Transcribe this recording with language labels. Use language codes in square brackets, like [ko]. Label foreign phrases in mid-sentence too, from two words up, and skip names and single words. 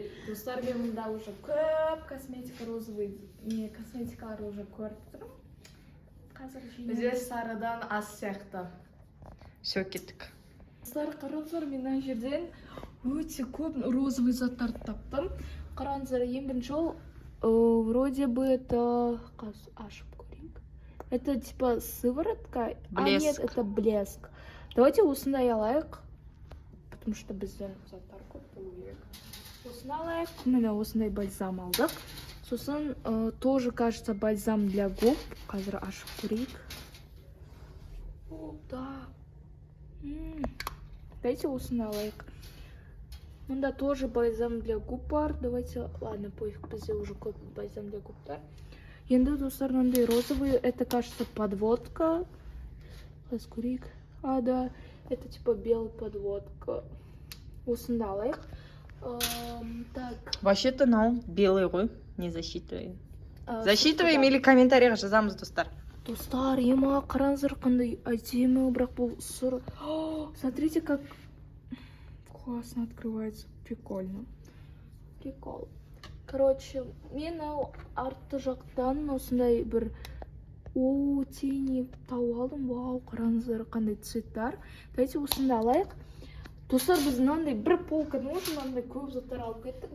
[kk] Достар, мен мұнда уже көп косметика розовый, не косметикалар уже көріп тұрмын. Қазір Бізде сарыдан ас сияқты. Все, кеттік. Достар, қараңыздар, мен мына жерден өте көп розовый заттарды таптым. Қараңыздар, ең бірінші ол [ru] вроде бы это [kk] ашып көрейік. [ru] Это типа сыворотка, а нет, Блеск. это блеск. [kk] Давайте осындай алайық, [ru] потому что [kk] бізден заттар көп болу керек. Осыны алайық, міне осындай бальзам алдық. [ru] Сосын тоже кажется бальзам для губ. [kk] Қазір ашып көрейік. О, да. Давайте осыны алайық. Мында [ru] тоже бальзам для губ [kk] бар. Давайте, ладно, пофиг, бізде уже көп бальзам для губтар. Енді достар, мындай розовый, [ru] это кажется подводка. [kk] Қазір көрейік. [ru] А, да, это типа белый подводка. [kk] Осында алайық. Так. [ru] Вообще-то мынау белый ғой, не засчитываем. Засчитываем или [kk] комментарийға жазамыз, достар. Достар, ема, қараңыздар қандай әдемі, бірақ бұл сұр. [ru] Смотрите, как классно открывается. Прикольно. Прикол. [kk] Короче, мен арты жақтан осындай бір тени тауып алдым. Вау, қараңыздар қандай цветтар. Давайте осында алайық. Достар, біз мынандай бір полкадан уже мынандай көп заттар алып кеттік.